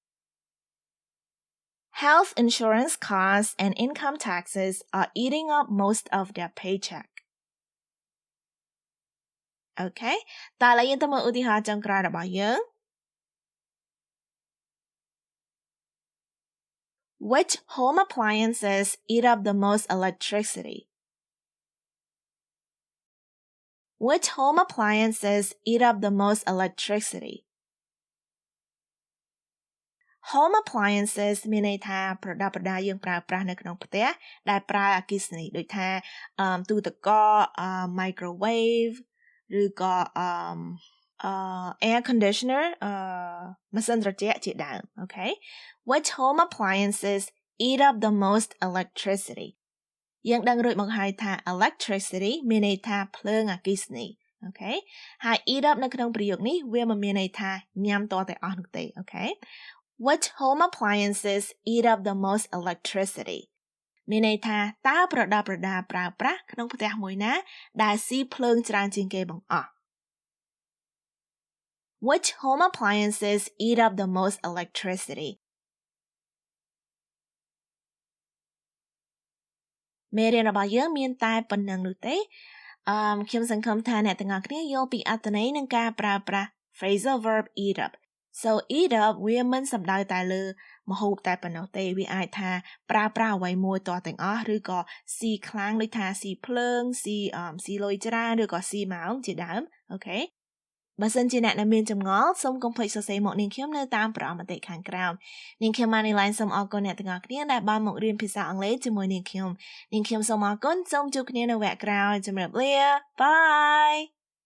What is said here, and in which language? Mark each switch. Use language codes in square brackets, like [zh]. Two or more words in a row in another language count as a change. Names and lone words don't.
[en] Health insurance costs and income taxes are eating up most of their paycheck Okay [km] តើឥឡូវយើងទៅមើលឧទាហរណ៍ចុងក្រោយរបស់យើង [en] Which home appliances eat up the most electricity? Which home appliances eat up the most electricity? Home appliances [km] មានន័យថាប្រដាប់ប្រដាយើងប្រើប្រាស់នៅក្នុងផ្ទះដែលប្រើអគ្គិសនីដូចថាទូទឹកកក microwave ឬក៏ [en] air conditioner [km] ម៉ាស៊ីនត្រជាក់ជាដើម Okay [en] Which home appliances eat up the most electricity [km] យើងដឹងរួចមកហើយថា electricity មានន័យថាភ្លើងអគ្គិសនី Okay ហើយ [en] eat up [km] នៅក្នុងប្រយោគនេះវាមិនមានន័យថាញ៉ាំតតែអស់នោះទេ Okay [en] Which home appliances eat up the most electricity [km] មានន័យថាតើប្រដាប់ប្រដាប្រើប្រាស់ក្នុងផ្ទះមួយណាដែលស៊ីភ្លើងច្រើនជាងគេបង្អស់ [en] Which home appliances eat up the most electricity [km] មេរៀនរបស់យើងមានតែប៉ុណ្្នឹងនោះទេខ្ញុំសង្ឃឹមថាអ្នកទាំងអស់គ្នាយល់ពីអត្ថន័យនិង ការប្រើប្រាស់ [en] phrasal verb eat up So eat up [km] វាមិនសំដៅតែលើម្ហូបតែប៉ុណ្ណោះទេវាអាចថាប្រើប្រាស់អ្វីមួយតទាំងអស់ឬក៏ស៊ីខ្លាំងដូចថាស៊ីភ្លើងស៊ីលុយច្រើនឬក៏ស៊ីម៉ោងជាដើមអូខេបើសិនជាអ្នកមានចម្ងល់សូមកុំភ្លេចសរសេរមកនាងខ្ញុំនៅតាមប្រអប់មតិខាងក្រោមនាងខ្ញុំ Manylen សូមអរគុណអ្នកទាំងអស់គ្នាដែលបានមករៀនភាសាអង់គ្លេសជាមួយនាងខ្ញុំសូមអរគុណសូមជួបគ្នានៅវគ្គក្រោយជម្រាបលា Bye